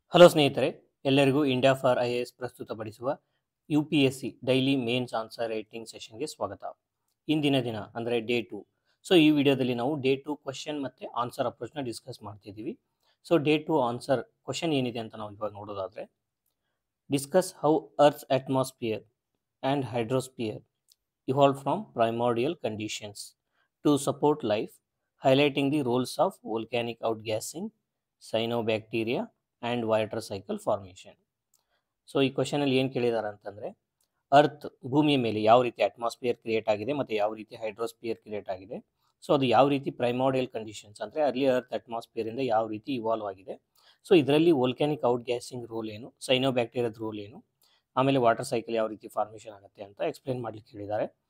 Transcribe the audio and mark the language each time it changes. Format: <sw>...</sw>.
<kn>Hello ಸ್ನೇಹಿತರೆ, ಎಲ್ಲರಿಗೂ India for IAS ಪ್ರಸ್ತುತಪಡಿಸುವ UPSC daily mains answer writing ಸೆಷನ್ಗೆ ಸ್ವಾಗತ. ಇಂದಿನ ದಿನ ಅಂದರೆ ಡೇ 2. ಸೊ ಈ ವಿಡಿಯೋದಲ್ಲಿ ನಾವು ಡೇ 2 ಕ್ವಶನ್ ಮತ್ತು ಆನ್ಸರ್ ಅಪ್ರೋಚ್ನ ಡಿಸ್ಕಸ್ ಮಾಡ್ತಿದ್ದೀವಿ. ಸೊ ಡೇ 2 ಆನ್ಸರ್ ಕ್ವಶನ್ ಏನಿದೆ ಅಂತ ನಾವು ಇವಾಗ ನೋಡೋದಾದರೆ,</kn> <en>Discuss how earth's atmosphere and hydrosphere evolved from primordial conditions to support life, highlighting the roles of volcanic outgassing, cyanobacteria, and water cycle formation.</en> <kn>So ಈ ಕ್ವಶನಲ್ಲಿ ಏನು ಕೇಳಿದ್ದಾರೆ ಅಂತಂದರೆ, ಅರ್ತ್ ಭೂಮಿಯ ಮೇಲೆ ಯಾವ ರೀತಿ ಅಟ್ಮಾಸ್ಫಿಯರ್ ಕ್ರಿಯೇಟ್ ಆಗಿದೆ ಮತ್ತು ಯಾವ ರೀತಿ ಹೈಡ್ರೋಸ್ಫಿಯರ್ ಕ್ರಿಯೇಟ್ ಆಗಿದೆ. ಸೊ ಅದು ಯಾವ ರೀತಿ ಪ್ರೈಮೋಡಿಯಲ್ ಕಂಡೀಷನ್ಸ್ ಅಂದರೆ ಅರ್ಲಿ ಅರ್ತ್ ಅಟ್ಮಾಸ್ಫಿಯರಿಂದ ಯಾವ ರೀತಿ ಇವಾಲ್ವ್ ಆಗಿದೆ. ಸೊ ಇದರಲ್ಲಿ ವೋಲ್ಕ್ಯಾನಿಕ್ ಔಟ್ ಗ್ಯಾಸಿಂಗ್ ರೋಲ್ ಏನು, ಸೈನೋಬ್ಯಾಕ್ಟೀರಿಯಾದ ರೋಲ್ ಏನು, ಆಮೇಲೆ ವಾಟರ್ ಸೈಕಲ್ ಯಾವ ರೀತಿ ಫಾರ್ಮೇಷನ್ ಆಗುತ್ತೆ ಅಂತ ಎಕ್ಸ್ಪ್ಲೇನ್ ಮಾಡಲಿಕ್ಕೆ ಹೇಳಿದ್ದಾರೆ.</kn>